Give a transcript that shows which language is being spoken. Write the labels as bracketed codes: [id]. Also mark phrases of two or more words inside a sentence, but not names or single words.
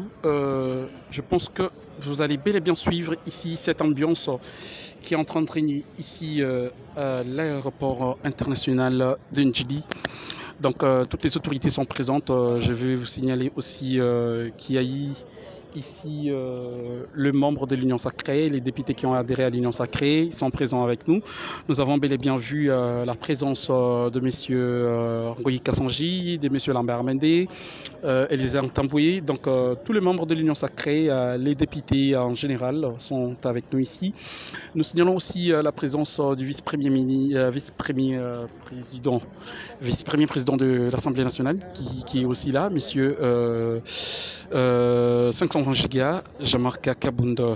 [fr] Je pense que vous allez bel et bien suivre ici cette ambiance qui est en train de régner ici à l'aéroport international de Ndjili. Donc toutes les autorités sont présentes. Je vais vous signaler aussi qu'il y a eu ici le membre de l'Union Sacrée, les députés qui ont adhéré à l'Union Sacrée, ils sont présents avec nous. Nous avons bel et bien vu la présence de M. Ngoyi Kassanji, de M. Lambert Mende, Elisée Ntamboué. Donc tous les membres de l'Union Sacrée, les députés en général sont avec nous ici. Nous signalons aussi la présence du vice-premier président de l'Assemblée nationale qui est aussi là, M. 520 Giga, Jamarka Kabunda.